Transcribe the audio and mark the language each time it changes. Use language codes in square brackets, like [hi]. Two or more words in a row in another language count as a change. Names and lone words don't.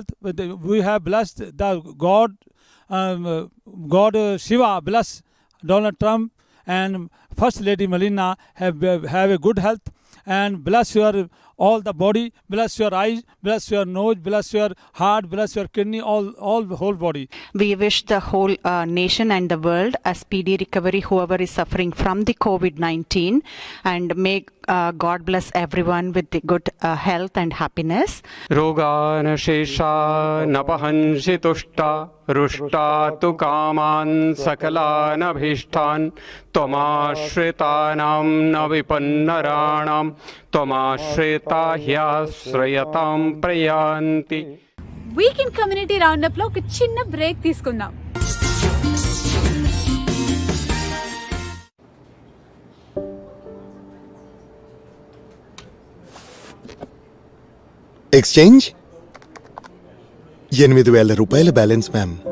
[en] We have blessed the God Shiva bless Donald Trump and First Lady Melina have a good health and bless your all the body, bless your eyes, bless your nose, bless your heart, bless your kidney, all the whole body. We wish the whole nation and the world a speedy recovery, whoever is suffering from the COVID-19, and may God bless everyone with the good health and happiness. [sa] रोगान शेषा नपहंसि तुष्टा रुष्टा तु कामान् सकलान् अभीष्टान् त्वमाश्रितानां न विपन्नराणां त्वमाश्रिता ह्याश्रयतां प्रयान्ति. [en] weekend community roundup [te] లో ఒక చిన్న బ్రేక్ తీసుకుందాం. ఎక్స్చేంజ్ 8,000 రూపాయల [en] balance ma'am.